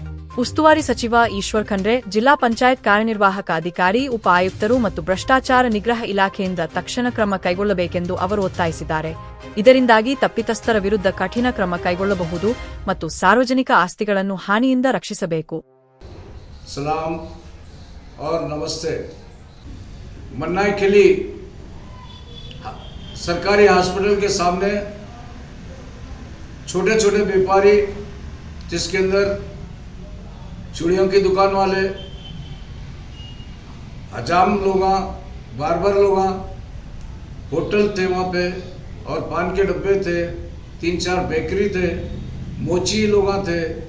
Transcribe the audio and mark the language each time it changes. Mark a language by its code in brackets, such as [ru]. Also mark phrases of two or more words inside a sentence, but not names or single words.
[kn] ಉಸ್ತುವಾರಿ ಸಚಿವ ಈಶ್ವರ್ ಖಂಡ್ರೆ, ಜಿಲ್ಲಾ ಪಂಚಾಯತ್ ಕಾರ್ಯನಿರ್ವಾಹಕ ಅಧಿಕಾರಿ, ಉಪ ಆಯುಕ್ತರು ಮತ್ತು ಭ್ರಷ್ಟಾಚಾರ ನಿಗ್ರಹ ಇಲಾಖೆಯಿಂದ ತಕ್ಷಣ ಕ್ರಮ ಕೈಗೊಳ್ಳಬೇಕೆಂದು ಅವರು ಒತ್ತಾಯಿಸಿದ್ದಾರೆ. ಇದರಿಂದಾಗಿ ತಪ್ಪಿತಸ್ಥರ ವಿರುದ್ಧ ಕಠಿಣ ಕ್ರಮ ಕೈಗೊಳ್ಳಬಹುದು ಮತ್ತು ಸಾರ್ವಜನಿಕ ಆಸ್ತಿಗಳನ್ನು ಹಾನಿಯಿಂದ ರಕ್ಷಿಸಬೇಕು. [hi] ಸಲಾಂ और नमस्ते। मन्नायखेली सरकारी हॉस्पिटल के सामने छोटे छोटे व्यापारी, जिसके अंदर चूड़ियों की दुकान वाले, हजाम लोग, बार्बर लोग, होटल थे वहाँ पे और पान के डब्बे थे, 3-4 बेकरी थे, मोची लोग थे।